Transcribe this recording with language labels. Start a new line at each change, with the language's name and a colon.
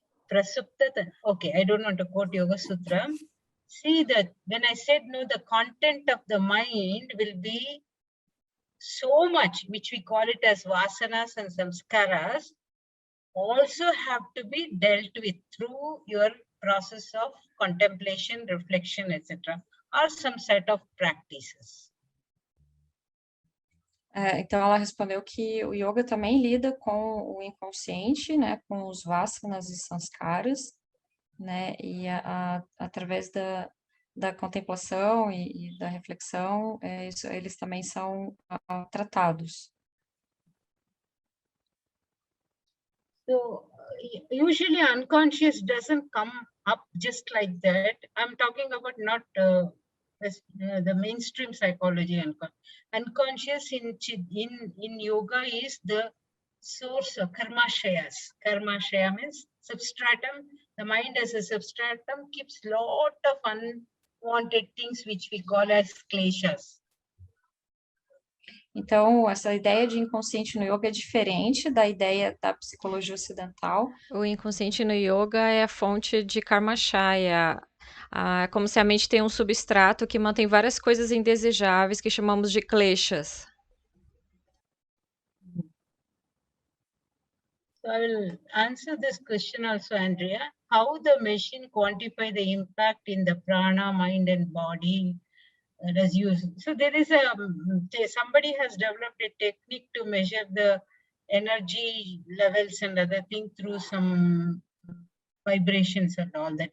English: Prasupta, okay, I don't want to quote Yoga Sutra. See that when I said no, the content of the mind will be so much, which we call it as vasanas and samskaras, also have to be dealt with through your process of contemplation, reflection, etc., or some set of practices.
Portuguese: Então, ela respondeu que o yoga também lida com o inconsciente, né, com os vasanas e sanskaras, né, e através da contemplação e da reflexão, eles também são tratados.
English: So, usually unconscious doesn't come up just like that. I'm talking about not the mainstream psychology. Unconscious in yoga is the source of karmashayas. Karmashaya means substratum. The mind as a substratum keeps lot of unwanted things which we call as kleshas.
Portuguese: Então, essa ideia de inconsciente no yoga é diferente da ideia da psicologia ocidental. O inconsciente no yoga é a fonte de karmachaya. Como se a mente tem um substrato que mantém várias coisas indesejáveis que chamamos de kleshas.
English: So I will answer this question also, Andrea. How the machine quantify the impact in the prana, mind and body as used? So there is somebody has developed a technique to measure the energy levels and other things through some vibrations and all that.